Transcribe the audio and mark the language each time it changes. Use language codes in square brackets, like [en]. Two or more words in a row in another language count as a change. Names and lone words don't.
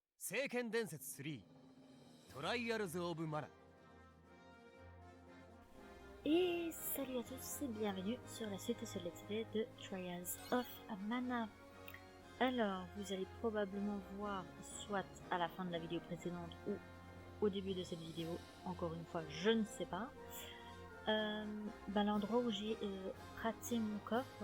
[ja] 聖剣伝説3トライアルズ・オブ・マナ。 [fr] Et salut à tous et bienvenue sur la suite et sur [en] Let's Play [fr] de Trials of Mana. Alors, vous allez probablement voir, soit à la fin de la vidéo précédente ou au début de cette vidéo, encore une fois, je ne sais pas, l'endroit où j'ai raté mon coffre.